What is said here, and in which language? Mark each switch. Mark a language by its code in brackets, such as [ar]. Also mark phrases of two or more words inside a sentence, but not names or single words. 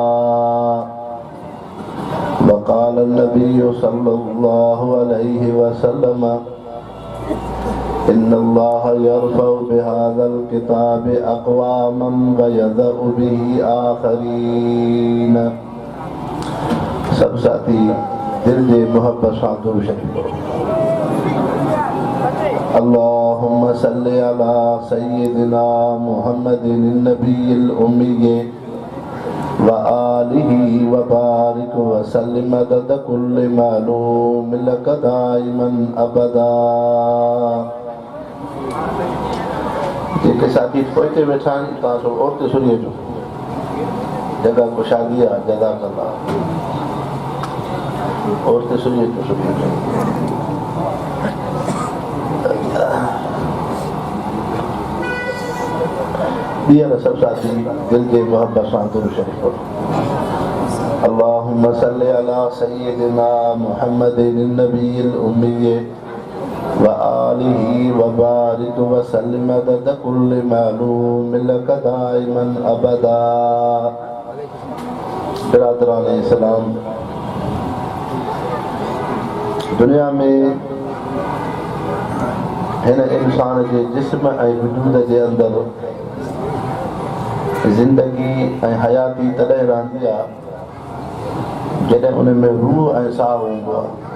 [ar] وقال النبي صلى الله عليه وسلم إن الله يرفع بهذا الكتاب أقواما ويضع به آخرين. [sd] सब साथी दिल जे मोहब्बत सां दुरूद शरीफ पढ़ो। [ar] اللهم صل على سيدنا محمد النبي الأمي وآله وبارك وسلم عدد كل معلوم لك دائما أبدا. [sd] जेके साथी पोइते वेठा आहिनि तव्हां सो औरत सुनी अचो, जॻह कुशादी आहे, जज़ाकल्लाह। औरत सुनी अचो, सुनी अचो। ॿीहर सब साथी दिल जे मोहब्बत सां दुरूद शरीफ पढ़ो। [ar] اللهم صل على سيدنا محمد النبي الأمي وآله وبارك وسلم عدد كل معلوم لك دائما أبدا. [sd] बिरादरान इस्लाम, दुनिया में हिन इंसान जे जिस्म ऐं वजूद जे अंदर ज़िंदगी ऐं हयाती तॾहिं रहंदी आहे जॾहिं उन में रूह ऐं साह हूंदो आहे।